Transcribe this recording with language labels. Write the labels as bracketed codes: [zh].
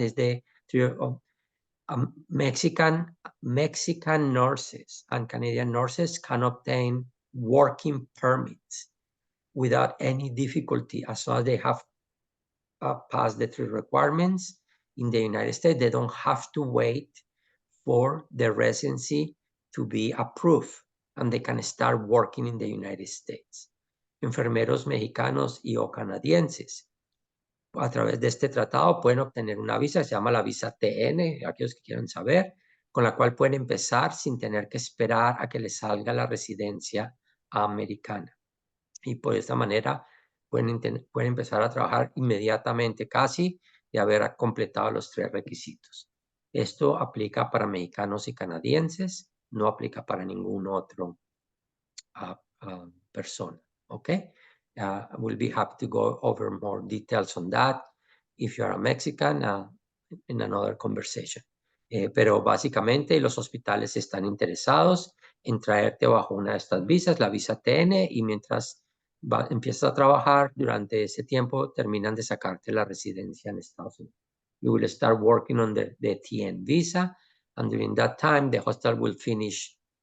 [en] Is the treaty of Mexican nurses and Canadian nurses can obtain working permits without any difficulty as long as they have passed the 3 requirements in the United States. They don't have to wait for the residency to be approved and they can start working in the United States. [es] Enfermeros mexicanos y o canadienses a través de este tratado pueden obtener una visa, se llama la visa TN, aquellos que quieran saber, con la cual pueden empezar sin tener que esperar a que les salga la residencia americana. Y por esta manera pueden empezar a trabajar inmediatamente, casi de haber completado los 3 requisitos. Esto aplica para mexicanos y canadienses, no aplica para ningún otro persona, ¿ok? [en] We'll be happy to go over more details on that if you are a Mexican in another conversation. [es] Pero básicamente los hospitales están interesados en traerte bajo una de estas visas, la visa TN, y mientras empiezas a trabajar, durante ese tiempo terminan de sacarte la residencia en Estados Unidos. [en] You will start working on the TN visa, and during that time, the hospital will finish